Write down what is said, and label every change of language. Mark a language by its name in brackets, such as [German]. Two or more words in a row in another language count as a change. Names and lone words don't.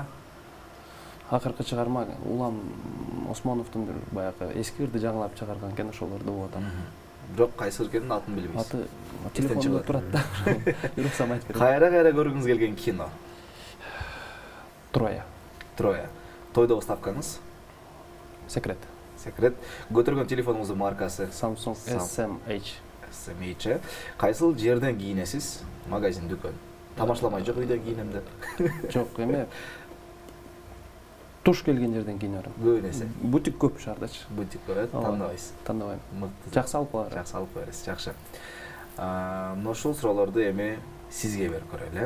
[Kyrgyz] Акыркы чыгарма Улам Осмоновдун бир баягы эски ырды жаңылап чыгарган экен, ошолорду угуп атам. Бирок кайсы экенин атын билбейсиз. Аты телефонда турат да. Бирок айтып берем. Кайра көргүңүз келген кино? Троя. Троя. Тойдогу ставкаңыз? Секрет. Секрет. Көтөргөн телефонуңуздун маркасы? Samsung SMH. SMH. Кайсыл жерден кийинесиз? Магазин, дүкөн. Тамашаламай жок үйдөн кийинем деп. Жок, эме туш келген жерден кийинем. Көбүнесе. Бутик көп шаардачы. Бутик көп, тандабайсыз. Тандабайм. Мыкты. Жакшы алып калар. Жакшы алып бересиз, жакшы. Ушул суроолорду эми сизге берип көрөлү.